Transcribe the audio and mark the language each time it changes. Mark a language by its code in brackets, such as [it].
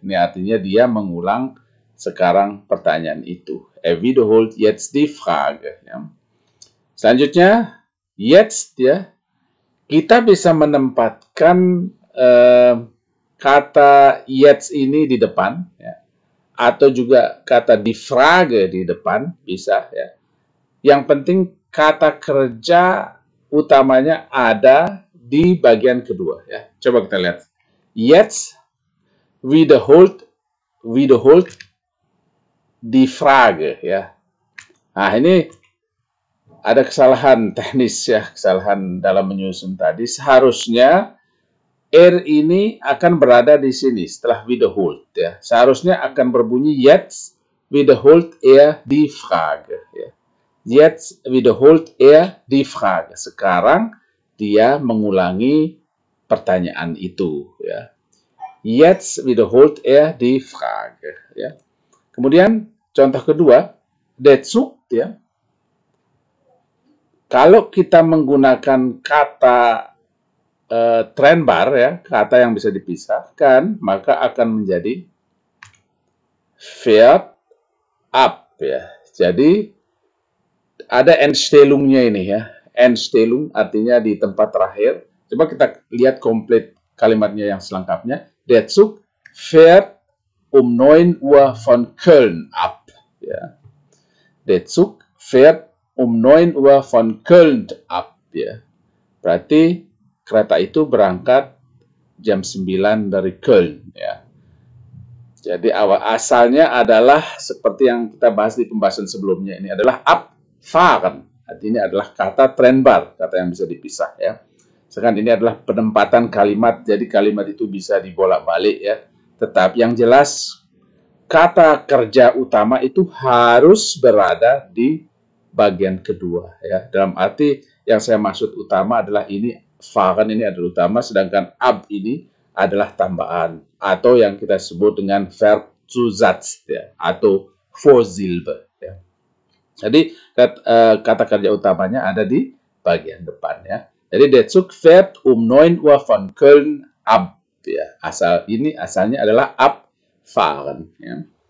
[id] Ini artinya dia mengulang sekarang pertanyaan itu. [de] Er wiederholt jetzt die Frage, ya. [id] Selanjutnya, jetzt, ya. Kita bisa menempatkan kata jetzt ini di depan, ya, atau juga kata die Frage di depan, bisa, ya. Yang penting kata kerja utamanya ada di bagian kedua, ya. Coba kita lihat. [de] Jetzt wiederholt die Frage, ya. [id] Nah, ini ada kesalahan teknis, ya, kesalahan dalam menyusun tadi. Seharusnya ini akan berada di sini setelah wiederholt, ya. Seharusnya akan berbunyi [de] jetzt wiederholt die Frage, [id] ya. [de] Jetzt wiederholt die Frage. [id] Sekarang dia mengulangi pertanyaan itu, ya. [de] Jetzt wiederholt die Frage, ya. [id] Kemudian contoh kedua, der Zug, ya. Kalau kita menggunakan kata trennbar, ya, kata yang bisa dipisahkan, maka akan menjadi fährt ab, ya. Jadi ada Endstellungnya ini, ya. Endstellung artinya di tempat terakhir. Coba kita lihat komplit kalimatnya yang selengkapnya. [de] Der Zug fährt um 9 Uhr von Köln ab, ya. Der Zug fährt um 9 Uhr von Köln ab, ya. [id] Berarti kereta itu berangkat jam 9 dari Köln, ya. Jadi asalnya adalah seperti yang kita bahas di pembahasan sebelumnya, ini adalah abfahren. Artinya adalah kata trennbar, kata yang bisa dipisah, ya. Sekarang ini adalah penempatan kalimat, jadi kalimat itu bisa dibolak-balik, ya. Tetapi yang jelas kata kerja utama itu harus berada di bagian kedua, ya. Dalam arti yang saya maksud utama adalah ini fahren ini adalah utama, sedangkan ab ini adalah tambahan atau yang kita sebut dengan Verzusatz ya, atau Vorsilbe ya. Jadi kata kerja utamanya ada di bagian depan ya. [de] Jadi der Zug fährt um 9 Uhr von Köln ab ya. [id] Asalnya adalah abfahren ya.